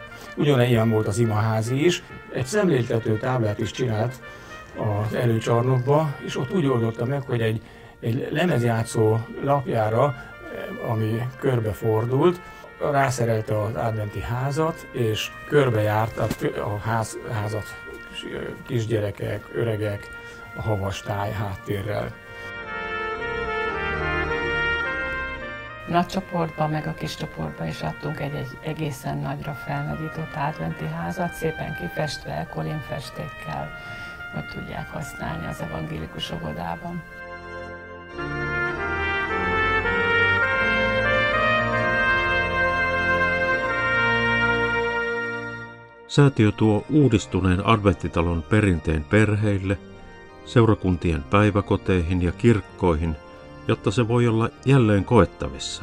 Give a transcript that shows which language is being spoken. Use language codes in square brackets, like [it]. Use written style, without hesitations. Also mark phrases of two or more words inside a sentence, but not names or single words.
[hu] Ugyanilyen volt az imaházi is. Egy szemléltető táblát is csinált az előcsarnokba, és ott úgy oldotta meg, hogy egy lemezjátszó lapjára, ami körbefordult, rászerelte az adventi házat, és körbejárt a házat kisgyerekek, öregek, a havas táj háttérrel. Nagy csoportban, meg a kis csoportban is adtunk egy egészen nagyra felnagyított adventi házat, szépen kifestve, kolinfestékkel, hogy tudják használni az evangélikus óvodában. [fi] Säätiö tuo uudistuneen adventtitalon perinteen perheille, seurakuntien päiväkoteihin ja kirkkoihin, jotta se voi olla jälleen koettavissa.